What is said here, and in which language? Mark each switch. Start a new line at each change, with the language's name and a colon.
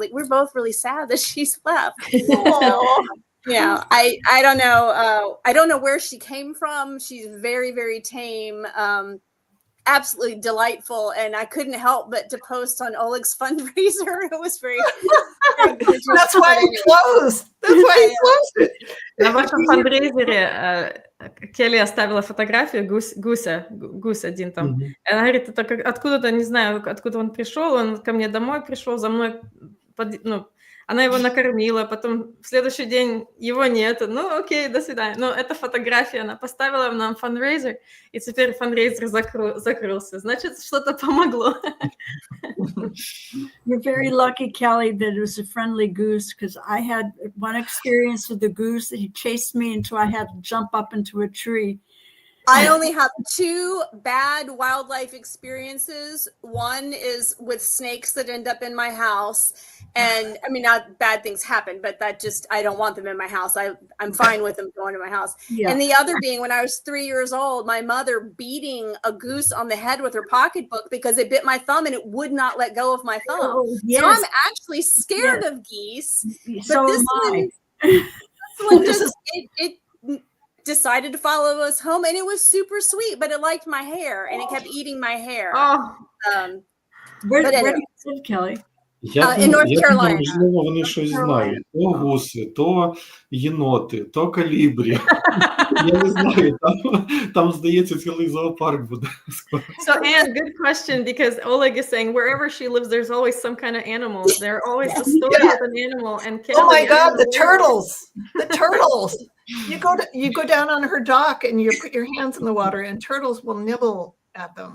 English: Like, we're both really sad that she's left. So, yeah, I don't know. I don't know where she came from. She's very, very tame. Absolutely delightful, and I couldn't help but to post on Oleg's fundraiser. It was very That's why he closed. That's why he closed it.
Russian: На вашем фандрейзере Келли оставила фотографию гусь один там. Она говорит, это откуда-то, не знаю, откуда он пришел, он ко мне домой пришел, за мной, она его накормила, потом в следующий день его нет. Ну, окей, до свидания. Но эта фотография она поставила нам фандрейзер, и теперь фандрейзер закрылся. Значит, что-то помогло.
English: You're very lucky, Kelly, that it was a friendly goose, because I had one experience with the goose that he chased me until I had to jump up into a tree. I only have two bad wildlife experiences. One is with snakes that end up in my house. And I mean, not bad things happen, but that just, I don't want them in my house. I'm fine with them going to my house. Yeah. And the other being when I was 3 years old, my mother beating a goose on the head with her pocketbook because it bit my thumb and it would not let go of my thumb. Oh, yes. So I'm actually scared of geese. So but this one just, it decided to follow us home, and it was super sweet, but it liked my hair and it kept eating my hair. Where do you live, Kelly? In North Carolina.
Ukrainian: Можливо, вони щось знають. То гуси, то єноти, то калібрі. Я не знаю, там здається, цілий зоопарк буде.
English: So, Anne, good question, because Oleg is saying wherever she lives, there's always some kind of animals. There are always a story of an animal. And oh my God, the turtles! The turtles! You go down on her dock and you put your hands in the water, and turtles will nibble at them?